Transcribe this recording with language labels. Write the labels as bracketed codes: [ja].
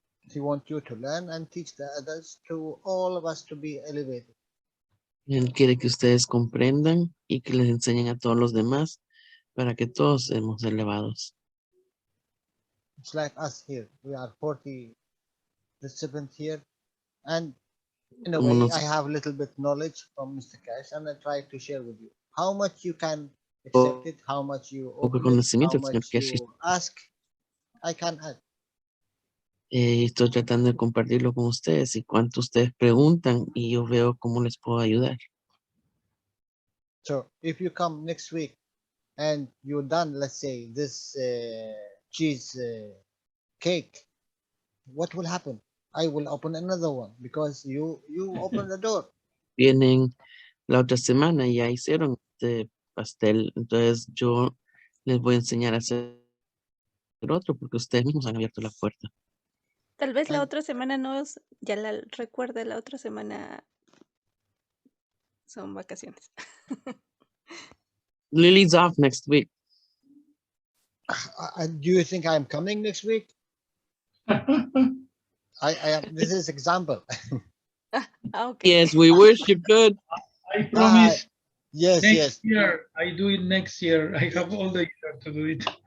[en] He wants you to learn and teach the others, to all of us to be elevated. [es] Él quiere que ustedes comprendan y que les enseñen a todos los demás para que todos seamos elevados. [en] It's like us here. We are 47th year, and in a way, I have a little bit knowledge from Mr. Cash, and I try to share with you. How much you can accept it, how much you open it, how much you ask, I can add. Estoy tratando de compartirlo con ustedes y cuánto ustedes preguntan y yo veo cómo les puedo ayudar. So if you come next week and you're done, let's say this cheese cake, what will happen? I will open another one because you open the door. [es] Vienen la otra semana y ya hicieron este pastel, entonces yo les voy a enseñar a hacer otro porque ustedes mismos han abierto la puerta. Tal vez la otra semana Jalal, recuerde, la otra semana son vacaciones. [en] Lily's off next week. Do you think I'm coming next week? I am. This is example. Okay. Yes, we wish you could. I promise. Yes, next year, I do it next year. I have all the year to do it.